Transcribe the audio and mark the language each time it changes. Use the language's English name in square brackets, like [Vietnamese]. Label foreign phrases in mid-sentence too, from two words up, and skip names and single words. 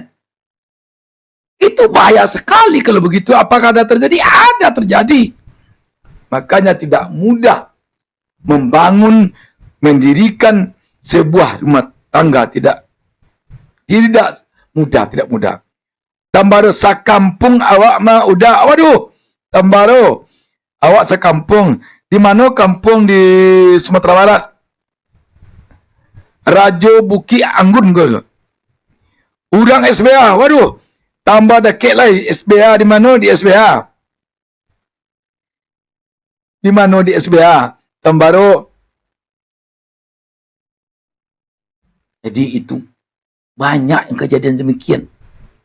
[Indonesian] Itu bahaya sekali kalau begitu. Apakah ada terjadi? Ada terjadi. Makanya tidak mudah membangun, mendirikan sebuah rumah tangga. Tidak mudah. [Minangkabau] Tambaro sakampung awak mah udah. Waduh, Tambaro, awak sekampung. [Indonesian] Di mana kampung di Sumatera Barat? [Minangkabau] Rajo Buki Anggun ke? Udang SBA. Waduh, tambah dekek lagi. [Indonesian] SBA di mana? Di SBA. Di mana di SBA? Tambaro. Jadi itu banyak yang kejadian demikian.